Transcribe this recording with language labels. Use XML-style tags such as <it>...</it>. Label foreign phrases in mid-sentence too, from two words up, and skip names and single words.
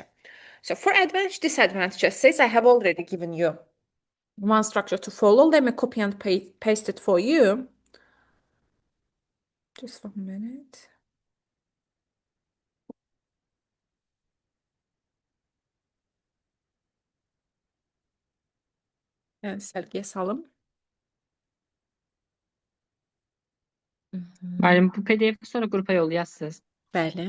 <en>So, for advantage, disadvantage essays, I have already given you one structure to follow. Let me copy and paste it for you. Just 1 minute.</en> <az>Yani sərgiyə salım. Müəllim, bu PDF-i sonra qrupa yollayasınız. Bəli.</az>